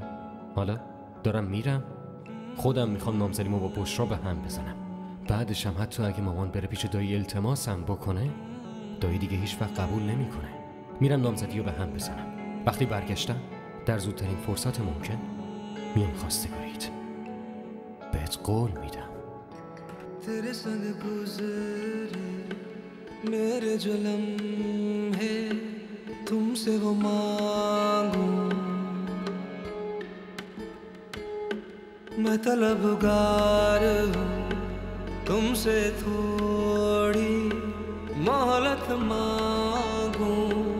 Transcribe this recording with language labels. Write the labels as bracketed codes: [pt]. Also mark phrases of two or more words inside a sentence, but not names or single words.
[fa] حالا دارم میرم، خودم میخوام نامزدیمو با بشرا به هم بزنم. بعدشم حتی اگه مامان بره پیش دایی التماسم بکنه، دایی دیگه هیچ وقت قبول نمیکنه. میرم نامزدیو به هم بزنم. وقتی برگشتم در زودترین فرصت ممکن میام خواستگاریت. بهت قول میدم. [hi] तेरे संग गुजरे मेरे जो लम्हे तुमसे वो मांगूं मैं तलबगार हूँ तुमसे थोड़ी मोहलत मांगूं